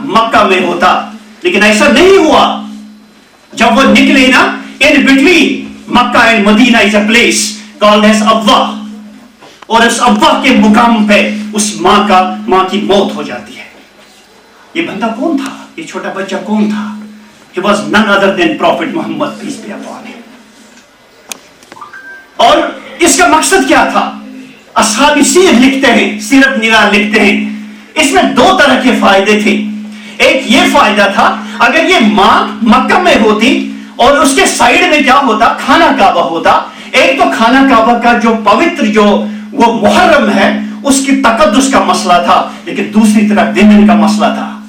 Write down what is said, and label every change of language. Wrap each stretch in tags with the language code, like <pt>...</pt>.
<hi>मक्का में होता। लेकिन ऐसा नहीं हुआ। जब वो निकले ना,</hi> <en>in between Mecca and Medina is a place called as Abwa,</en> <hi>और उस अब्वा के मुकाम पे उस मां की मौत हो जाती है। ये बंदा कौन था? ये छोटा बच्चा कौन था?</hi> <en>He was none other than Prophet Muhammad, peace be upon him.</en> <hi>और इसका मकसद क्या था? असहाबी सीरत लिखते हैं, सीरत निगार लिखते हैं, इसमें 2 तरह के फायदे थे। एक ये फायदा था, अगर ये मां मक्का में होती और उसके साइड में क्या होता? खाना काबा होता। एक तो खाना काबा का जो पवित्र जो वो मुहर्रम है, उसकी तकद्दुस का मसला था, लेकिन दूसरी तरफ विमेन का मसला था।</hi>